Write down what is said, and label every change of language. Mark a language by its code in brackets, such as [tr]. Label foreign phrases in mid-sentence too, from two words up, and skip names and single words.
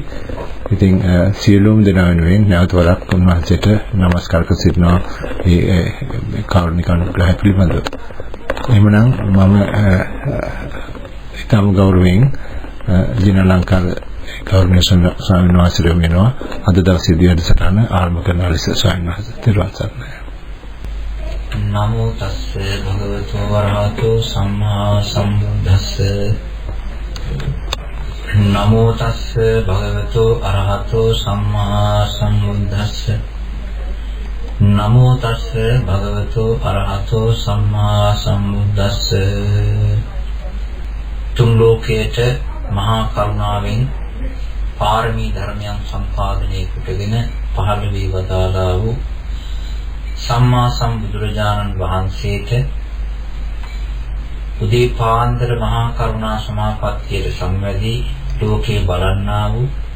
[si] ඉතින් සියලුම දෙනා වෙනුවෙන් නැවත වරක් උන්වහන්සේට নমස්කාර කර සිටිනවා මේ කාරුණික අනුග්‍රහය පිළිබඳව. එහෙමනම් මම ඊටම ගෞරවයෙන් ජිනාලංකාර ගෞරවනීය ස්වාමීන් වහන්සේට වෙනවා අද දවසේදී වැඩසටහන ආරම්භ කරන ලෙස ස්වාමීන් වහන්සේ තිරුවන් සරණයි. [pi] නමෝ තස්ස භගවතු වරහතෝ සම්මා සම්බුද්දස්ස නමෝ තස්ස භගවතු අරහතෝ සම්මා සම්බුද්දස්ස නමෝ තස්ස භගවතු අරහතෝ සම්මා සම්බුද්දස්ස. [si] තුන් ලෝකයට මහා කරුණාවෙන් පාරමී ධර්මයන් සම්පාදනය කොටගෙන පහළ වී වදාළා වූ සම්මා සම්බුදුරජාණන් වහන්සේට උදේ පාන්දර මහා කරුණා සමාපත්තියට සම්වැදී ලෝකේ බලන්නා වූ